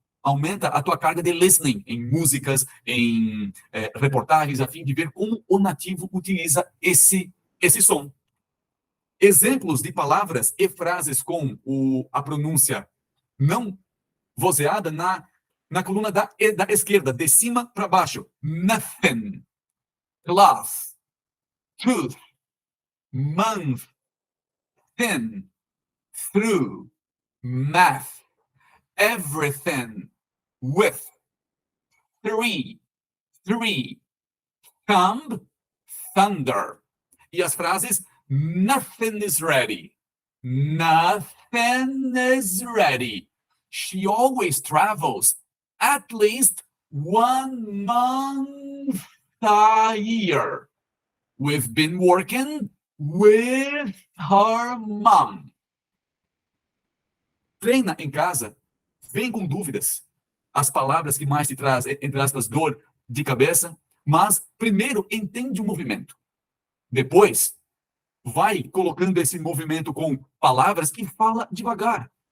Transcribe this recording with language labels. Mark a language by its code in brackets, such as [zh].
[pt] Aumenta a tua carga de listening em músicas, em reportagens, a fim de ver como o nativo utiliza esse som. Exemplos de palavras e frases com a pronúncia não vozeada na coluna da esquerda, de cima para baixo. [en] Nothing, class, tooth, month, thin, through, math, everything, with, three, thumb, thunder. [pt] E as frases [en] nothing is ready. Nothing is ready. She always travels at least 1 month a year. We've been working with her mom. [pt] Treina em casa, vem com dúvidas, as palavras que mais te trazem, entre aspas, dor de cabeça, mas primeiro entende o movimento. Depois, vai colocando esse movimento com palavras e fala devagar.